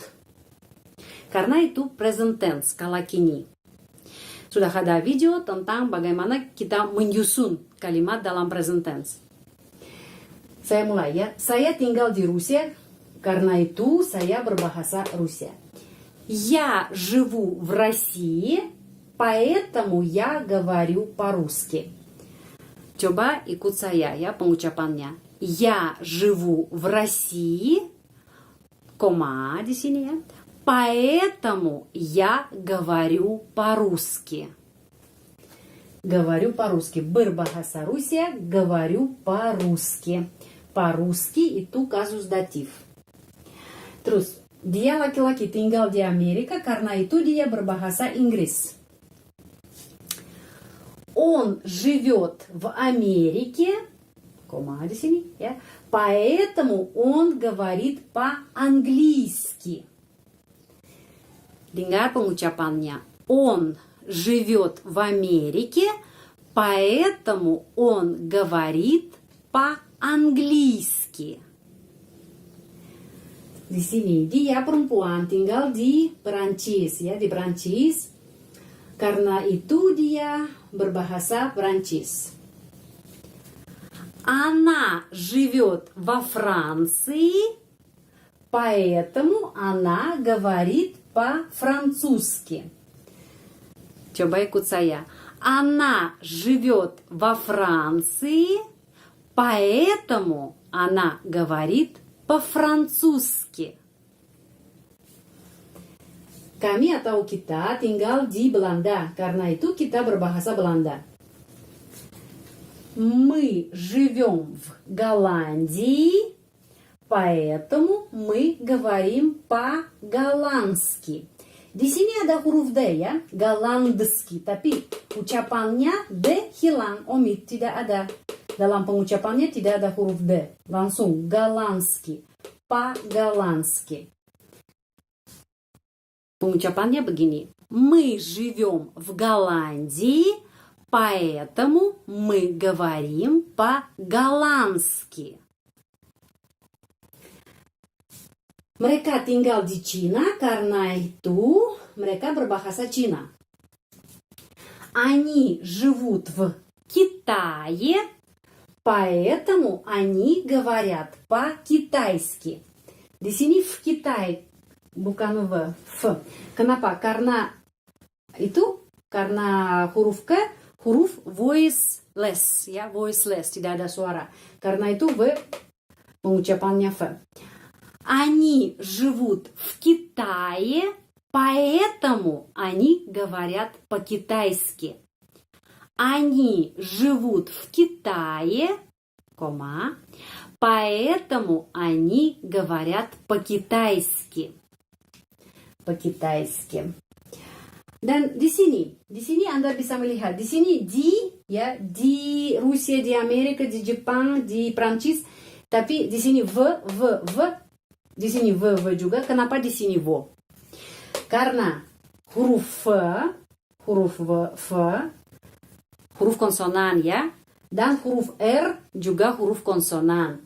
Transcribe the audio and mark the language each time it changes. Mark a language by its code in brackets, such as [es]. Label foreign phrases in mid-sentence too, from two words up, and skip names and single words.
[id] Karena itu present tense, kala kini. Sudah ada video tentang bagaimana kita menyusun kalimat dalam present tense. Saya mulai ya. Saya tinggal di Rusia, karena itu saya berbahasa Rusia. [ru] Я живу в России, поэтому я говорю по-русски. [id] Coba ikut saya ya pengucapannya. [ru] Я живу в России, кома [id] di sini ya. [ru] Поэтому я говорю по-русски. Говорю по-русски. [id] Berbahasa Rusia, [ru] говорю по-русски. [id] По-русски itu kasus datif. Terus, dia laki-laki tinggal di Amerika, karena itu dia berbahasa Inggris. [ru] Он живет в Америке, кома [id] di sini ya. [ru] Поэтому он говорит по-английски. [id] Dengar pengucapannya. [ru] Он живет в Америке, поэтому он говорит по-английски. [id] Di sini dia perempuan tinggal di Perancis ya, di Perancis. Karena itu dia berbahasa Perancis. [ru] Она живет во Франции, поэтому она говорит по-французски. [id] Coba ikut saya. [ru] Она живет во Франции, поэтому она говорит по-французски. [id] Kami atau kita tinggal di Belanda, karena itu kita berbahasa Belanda. [ru] Мы живем в Голландии, Поэтому мы говорим по-голландски. [id] Di sini ada huruf D ya, Голландский. Tapi ucapannya D hilang, omit, tidak ada. Dalam pengucapannya tidak ada huruf D. [ru] Langsung голландский, по-голландски. [id] Pengucapannya begini. [ru] Мы живем в Голландии, поэтому мы говорим по-голландски. [id] Mereka tinggal di Cina, karena itu mereka berbahasa Cina. [ru] Они живут в Китае, поэтому они говорят по-китайски. [id] Di sini [ru] в Китай, [id] bukan в. Kenapa? Karena huruf K, huruf voiceless, ya, voiceless, tidak ada suara. Karena itu V, pengucapannya V. [ru] Они живут в Китае, поэтому они говорят по-китайски. Они живут в Китае, поэтому они говорят по-китайски. По-китайски. [id] Dan di sini Anda bisa melihat, di sini di Rusia, di Amerika, di Jepang, di Prancis, tapi di sini v, di sini v juga. Kenapa di sini vo? Karena huruf huruf konsonan ya, dan huruf R juga huruf konsonan.